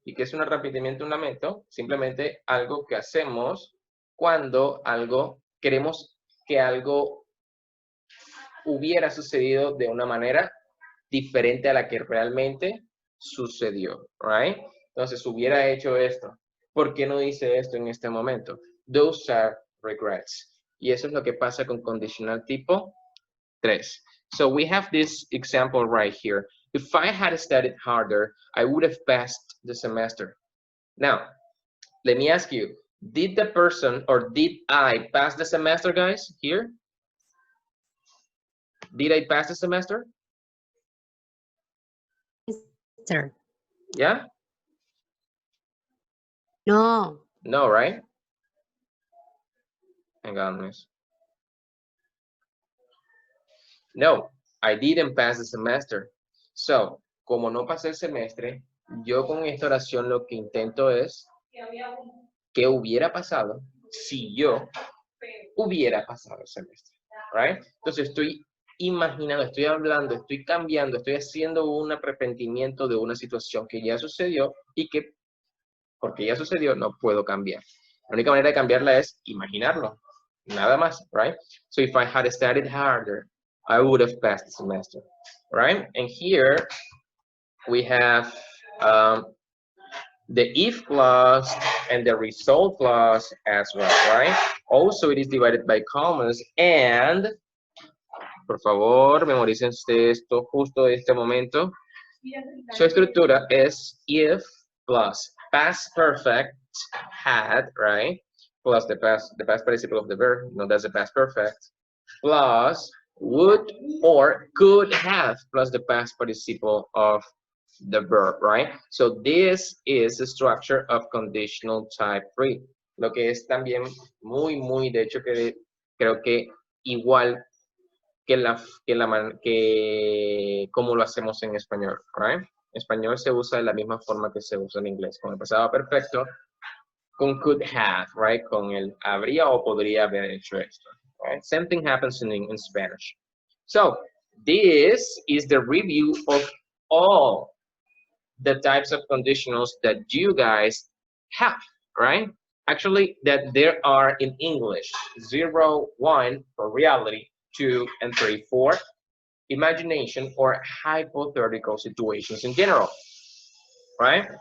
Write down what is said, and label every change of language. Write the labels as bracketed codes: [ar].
[es] ¿Y qué es un arrepentimiento, un lamento? Simplemente algo que hacemos cuando queremos que algo hubiera sucedido de una manera diferente a la que realmente sucedió, [en] right? [es] Entonces, hubiera hecho esto. ¿Por qué no hice esto en este momento? [en] Those are regrets. [es] Y eso es lo que pasa con condicional tipo 3. [en] So we have this example right here. If I had studied harder, I would have passed the semester. Now, let me ask you, did the person or did I pass the semester, guys, here? Did I pass the semester? Sir. Yeah? No. No, right? Hang on, miss. No, I didn't pass the semester. [es] So, como no pasé el semestre, yo con esta oración lo que intento es ¿qué hubiera pasado si yo hubiera pasado el semestre? [en] Right? [es] Entonces estoy imaginando, estoy hablando, estoy cambiando, estoy haciendo un arrepentimiento de una situación que ya sucedió y que porque ya sucedió no puedo cambiar. La única manera de cambiarla es imaginarlo. Nada más, [en] right? So if I had studied harder, I would have passed the semester, right? And here we have the if clause and the result clause as well, right? Also, it is divided by commas and, [es] por favor, memoricen esto justo de este momento. Su estructura es if plus past perfect had, [en] right? Plus the past participle of the verb, no, that's the past perfect, plus would or could have plus the past participle of the verb, right? So this is the structure of conditional type 3. [es] Lo que es también muy, de hecho, que creo que igual que como lo hacemos en español, [en] right? [es] En español se usa de la misma forma que se usa en inglés, con el pasado perfecto, con could have, [en] right? [es] Con el habría o podría haber hecho esto, [en] right? Same thing happens in Spanish. So, this is the review of all the types of conditionals that you guys have, right? Actually, that there are in English, 0, 1 for reality, 2 and 3 for imagination or hypothetical situations in general, right?